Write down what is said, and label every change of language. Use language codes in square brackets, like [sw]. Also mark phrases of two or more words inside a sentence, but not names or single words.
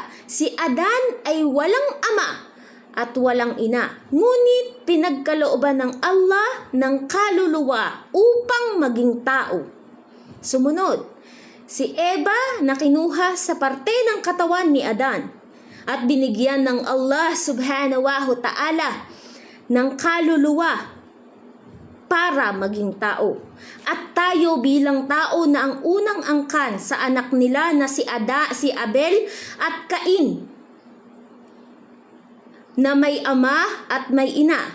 [tl] Si Adan ay walang ama at walang ina, ngunit pinagkalooban ng Allah ng kaluluwa upang maging tao. Sumunod, si Eva na kinuha sa parte ng katawan ni Adan at binigyan ng Allah [ar] سبحانه وتعالى [tl] ng kaluluwa para maging tao. At tayo bilang tao na ang unang angkan sa anak nila na si Abel at Cain, na may ama at may ina.